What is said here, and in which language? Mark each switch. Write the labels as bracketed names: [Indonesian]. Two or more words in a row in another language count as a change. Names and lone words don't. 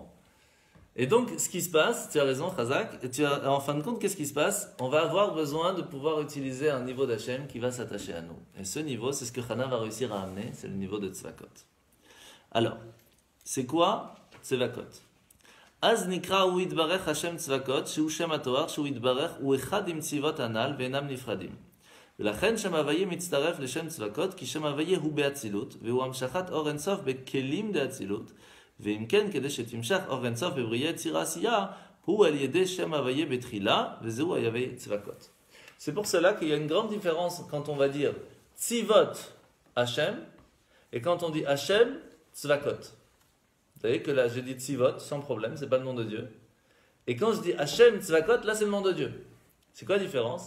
[French] Et donc, ce qui se passe, tu as raison, Khazak, en fin de compte, qu'est-ce qui se passe? On va avoir besoin de pouvoir utiliser un niveau d'Hachem qui va s'attacher à nous. Et ce niveau, c'est ce que Hana va réussir à amener, c'est le niveau de Tzvakot. Alors, c'est quoi Tzvakot? [Hebrew] אז נקרא הוא יתברך השם צבקות, שהוא שם התואר, שהוא יתברך, הוא אחד עם צבאות הנ"ל ואינם נפרדים. ולכן שם הוויה מצטרף לשם צבקות, כי שם הוויה הוא באצילות, והוא המשכת אור אינסוף בכלים דאצילות, ואם כן, כדי שתמשך אור אינסוף בבריאה יצירה עשייה, הוא על ידי שם הוויה בתחילה, וזהו הוויה צבקות. [French] C'est pour cela qu'il y a une grande différence quand on va dire [Hebrew] צבאות השם [French] et quand on dit [Hebrew] השם צבאות. [French] Vous savez que là j'ai dit Tzivot sans problème, c'est pas le nom de Dieu. Et quand je dis [Hebrew] השם צבאות, [French] là c'est le nom de Dieu. C'est quoi la différence?